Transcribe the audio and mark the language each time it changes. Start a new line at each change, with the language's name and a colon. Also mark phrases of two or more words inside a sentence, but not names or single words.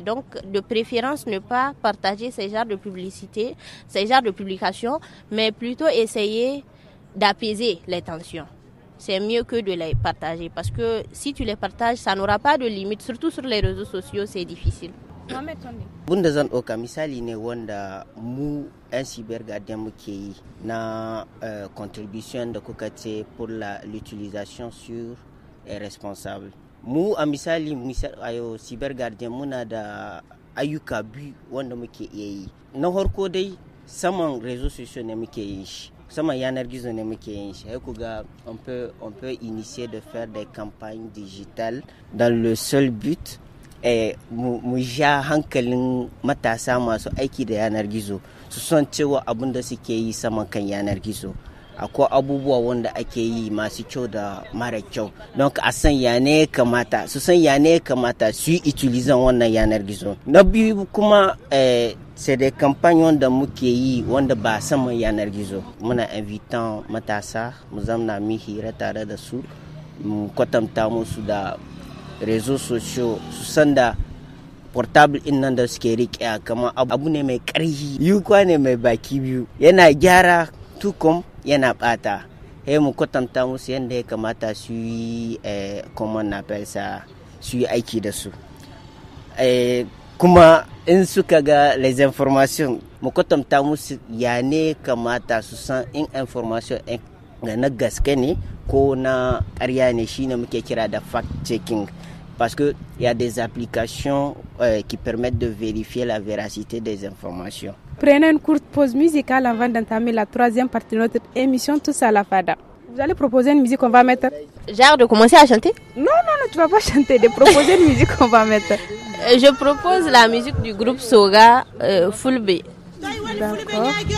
French: Donc, de préférence, ne pas partager ces genres de publicité, ces genres de publications, mais plutôt essayer d'apaiser les tensions. C'est mieux que de les partager, parce que si tu les partages, ça n'aura pas de limite. Surtout sur les réseaux sociaux, c'est difficile.
Hausa: Bunda zan ɗauka misali ne wanda mu 'yan cybergardien muke yi na contribution da kuka ce
French: pour l'utilisation sûre et responsable.
Hausa: Mu a misali ayo cybergardien muna da ayyuka biyu wanda muke iya yi. Na farko dai saman
French: réseaux sociaux
Hausa: ne muke yin shi. Saman yanar gizo ne muke yin shi.
French: On peut initier de faire des campagnes digitales dans le seul but
Hausa: mu ja hankalin matasa masu aiki da yanar gizo su san cewa abin da suke yi saman kan yanar gizo akwai abubuwa wanda ake yi masu kyau da mara kyau, don a san ya ne kamata su san ya ne kamata su yi utilizan wannan yanar gizo. Na biyu kuma
French: c'est des campagnes
Hausa: wanda muke yi wanda ba saman yanar gizo. Muna invitan matasa mu zamna mu hira tare da su, mu kwatanta musu da
French: réseaux sociaux
Hausa: su san da portable in nan da suke riƙe kamar abu ne mai ƙarfi, yuka ne mai baki biyu, yana gyara tukum yana ɓata. Mu kwatanta musu yadda ya kamata su yi common appelsa su yi aiki da su. Kuma in suka ga
French: les informations
Hausa: mu kwatanta musu ya ne kamata su san in information na gaske ne ko na ƙarya ne, shine muke kira da
English: fact checking.
French: Parce qu'il y a des applications qui permettent de vérifier la véracité des informations. Prenez une courte pause musicale avant d'entamer la troisième partie de notre émission Tous à la Fada. Vous allez proposer une musique qu'on va mettre? Genre de commencer à chanter? Non, tu vas pas chanter, de proposer une musique qu'on va mettre. Je propose la musique du groupe Soga, Fulbe. D'accord.